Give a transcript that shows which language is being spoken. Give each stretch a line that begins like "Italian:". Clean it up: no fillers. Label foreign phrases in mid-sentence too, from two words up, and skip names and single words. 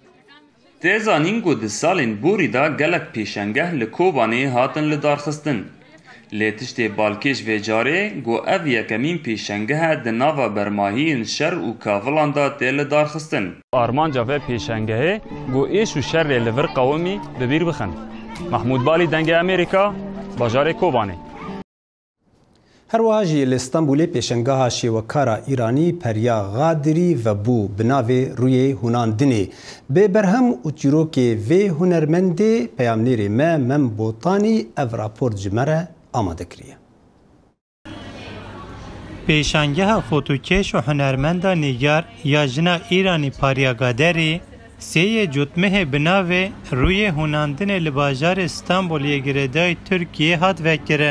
Kurdish: Têzanîn got di salên borî da gelek pêşengeh li Kobanê hatin li darxistin. Lê tiştê balkêş vê carê got ev yekemîn pêşengehe di nava bermahiyên şer û kavilan da tê li darxistin. Armanca vê pêşengehê got êş û şerê li vir qewmî bi bîr bixin. Mahmûd Balî dengê Amerîka, bajarê Kobanê. هەروەها ژی لە ئیستانبولê pêşengeha şêwekara îranî Periya Gadirî vebû bi navê rûyê hûnandinê. Bê berhem û çîrokê vê hunermendê peyamnêrê me Mem Botanî ev rapor ji me re amade kiriye. Pêşangeha fotokeş û hunermenda nîgar ya jina Îranî Periya Gaderî sêyê cotmehê bi navê rûyê hûnandinê li bajarê Stenbolê girêdayê Tirkiyeyê hat vekirin.